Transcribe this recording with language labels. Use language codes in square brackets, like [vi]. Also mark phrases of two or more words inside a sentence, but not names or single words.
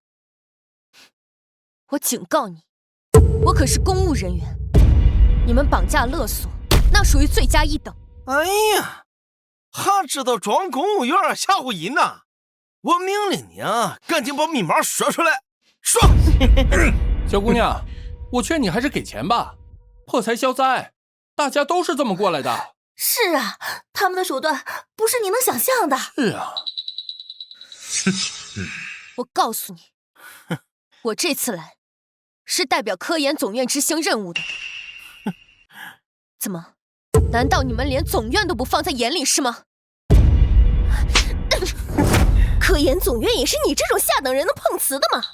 [zh] 我警告你，我可是公務人員，你們綁架勒索，那屬於罪加一等。哎呀，还知道裝公務員嚇唬人呢！我命令你啊，趕緊把密碼說出來，說！小姑娘，我勸你還是給錢吧，破財消災，大家都是這麼過來的。是啊，他們的手段不是你能想象的。是啊。我告訴你，我這次來是代表科研總院執行任務的。怎麼？難道你們連總院都不放在眼裡是嗎？科研總院也是你這種下等人能碰瓷的嗎？